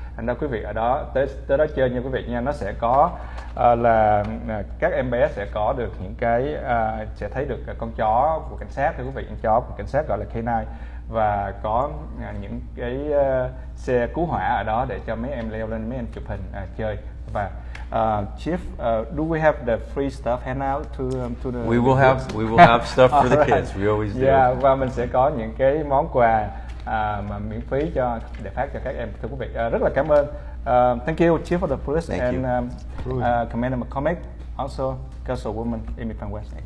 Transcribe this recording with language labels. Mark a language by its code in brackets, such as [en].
[vi] Thành ra quý vị ở đó tới đó chơi nha quý vị nha, nó sẽ có là các em bé sẽ có được những cái sẽ thấy được con chó của cảnh sát thưa quý vị, con chó của cảnh sát gọi là K9, và có những cái xe cứu hỏa ở đó để cho mấy em leo lên, mấy em chụp hình chơi. Và [en] Chief, do we have the free stuff handout to the We will have stuff for the kids. We always do. [vi] Yeah, và mình sẽ có những cái món quà mà miễn phí để phát cho các em thưa quý vị. Rất là cảm ơn. [en] Thank you, Chief of the Police and Commander McCormick, also Councilwoman Amy Van West.